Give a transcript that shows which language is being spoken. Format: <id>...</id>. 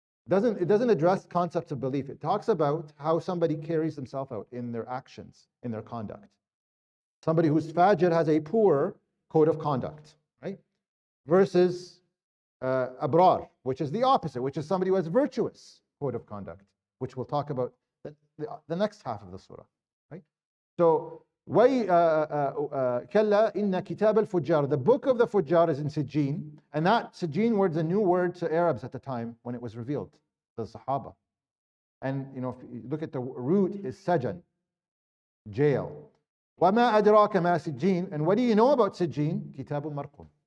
<en>It doesn't address concepts of belief. It talks about how somebody carries themselves out in their actions, in their conduct. Somebody who's fajr has a poor code of conduct, right? Versus abrar, which is the opposite, which is somebody who has virtuous code of conduct, which we'll talk about the next half of the surah, right?</en> <ar>So, كَلَّا إِنَّ كِتَابَ الْفُجَّارِ.</ar> <en>The book of the Fujjar is in Sijjin, and that Sijjin word is a new word to Arabs at the time when it was revealed, the Sahaba. And if you look at the root is Sajan, jail.</en> <ar>وَمَا أَدْرَاكَ مَا سِجِّينَ.</ar> <en>And what do you know about Sijjin?</en> <ar>كِتَابٌ مَرْقُوم.</ar>